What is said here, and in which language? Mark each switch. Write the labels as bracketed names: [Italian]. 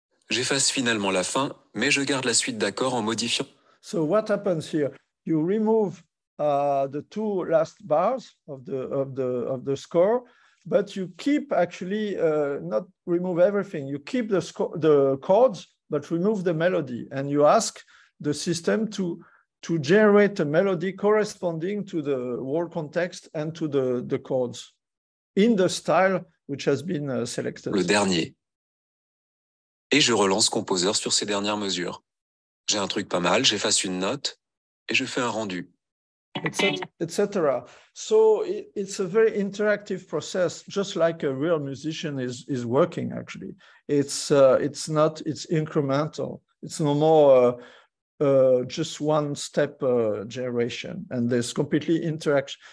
[French] J'efface finalement la fin, mais je garde la suite d'accords en modifiant. [English] So what happens here? You remove the 2 last bars of the score, but you keep actually not remove everything. You keep the chords, but remove the melody, and you ask the system to generate a melody corresponding to the whole context and to the chords in the style which has been selected. [French] Le dernier. Et je relance Composer sur ces dernières mesures. J'ai un truc pas mal, j'efface une note et je fais un rendu. [English] etc. So it's a very interactive process, just like a real musician is working. Actually, it's incremental. It's no more just one step generation, and there's completely interaction.